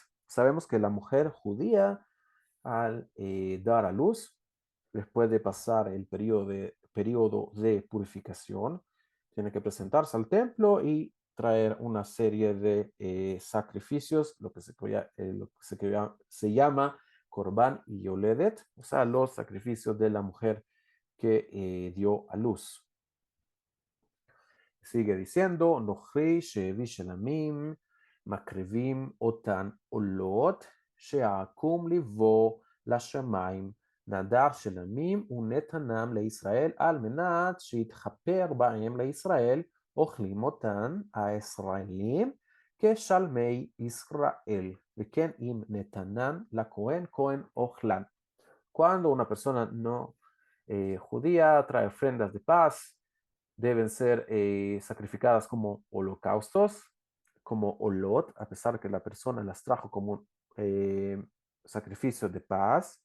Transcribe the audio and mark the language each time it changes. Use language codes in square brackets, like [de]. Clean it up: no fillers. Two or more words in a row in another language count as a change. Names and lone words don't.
[es] Sabemos que la mujer judía, al dar a luz, después de pasar el periodo de purificación, tiene que presentarse al templo y traer una serie de sacrificios, lo que se llama Corban y Yoledet, o sea, los sacrificios de la mujer que dio a luz. Sigue diciendo, [he] נוכרי שהביא שלמים, מקריבים אותן עולות, שהעקום לבוא לשמיים, נדר שלמים ונתנם לישראל, על מנת שיתכפר בהם לישראל, אוכלים אותן הישראלים כשלמי ישראל, וכן אם נתנן לכהן, כהן אוכלן. [es] Cuando una persona no judía trae ofrendas de paz, deben ser sacrificadas como holocaustos, como olot, a pesar que la persona las trajo como sacrificio de paz.